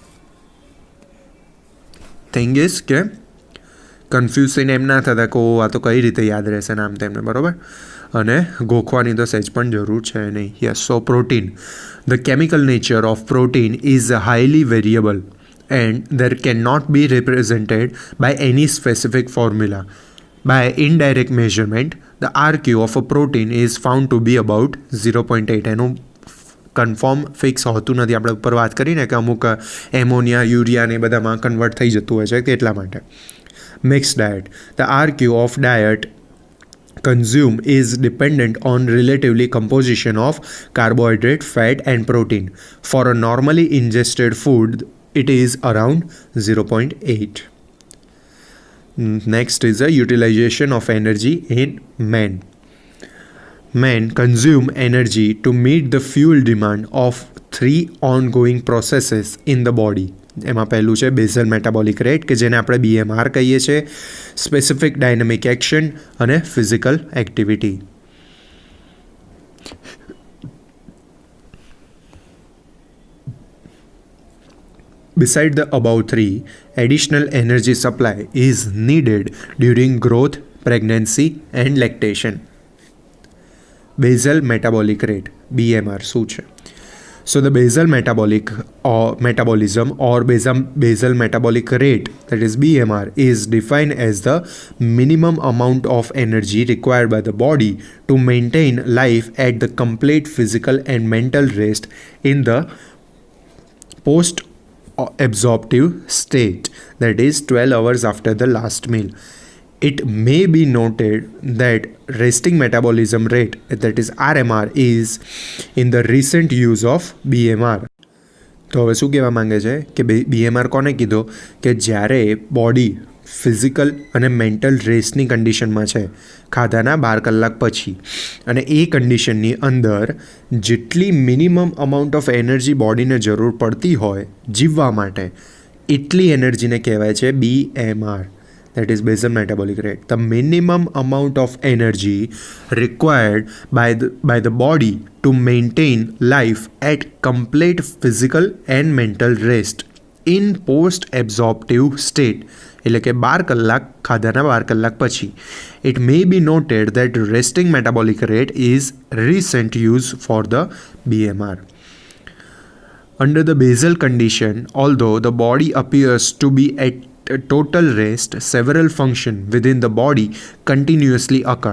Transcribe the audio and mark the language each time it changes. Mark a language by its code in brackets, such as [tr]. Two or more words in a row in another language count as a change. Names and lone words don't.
[en] thing is [gu] કે કન્ફ્યુઝ થઈને એમ ના થતા કે આ તો કઈ રીતે યાદ રહેશે નામ તેમને, બરાબર? અને ગોખવાની તો સહેજ પણ જરૂર છે નહીં. યસ. [en] so protein, the chemical nature of protein is highly variable and there cannot be represented by any specific formula. By indirect measurement, the RQ of a protein is found to be about 0.8. [gu] એનું કન્ફર્મ ફિક્સ હોતું નથી. આપણે ઉપર વાત કરીને કે અમુક એમોનિયા, યુરિયા ને બધામાં કન્વર્ટ થઈ જતું હોય છે, એટલા માટે. [en] Mixed diet, the RQ of diet consumed is dependent on relatively composition of carbohydrate, fat and protein. For a normally ingested food, it is around 0.8. Next is the utilization of energy in men. Men consume energy to meet the fuel demand of 3 ongoing processes in the body. [gu] એમાં પહેલું છે [en] basal metabolic rate [gu] કે જેને આપણે BMR કહીએ છીએ, [en] specific dynamic action [gu] અને [en] physical activity. Beside the above 3, additional energy supply is needed during growth, pregnancy and lactation. Basal metabolic rate, BMR [gu] શું છે? [en] So the basal metabolism or basal metabolic rate, that is BMR, is defined as the minimum amount of energy required by the body to maintain life at the complete physical and mental rest in the post-absorptive state, that is 12 hours after the last meal. It may be noted that resting metabolism rate, that is RMR, is in the recent use of BMR. [gu] તો હવે શું કહેવા માંગે છે કે BMR કોને કીધો? કે જ્યારે બોડી ફિઝિકલ અને [en] mental rest condition [gu] છે ખાધાના 12 કલાક પછી, અને એ કન્ડિશનની અંદર જેટલી [en] minimum amount of energy [gu] બોડીને જરૂર પડતી હોય જીવવા માટે, એટલી એનર્જીને કહેવાય છે BMR, [en] that is basal metabolic rate. The minimum amount of energy required by the body to maintain life at complete physical and mental rest in post-absorptive state, [gu] એટલે કે 12 કલાક ખાધાના 12 કલાક પછી. [en] It may be noted that resting metabolic rate is recent use for the BMR. Under the basal condition, although the body appears to be at a total rest, several functions within the body continuously occur.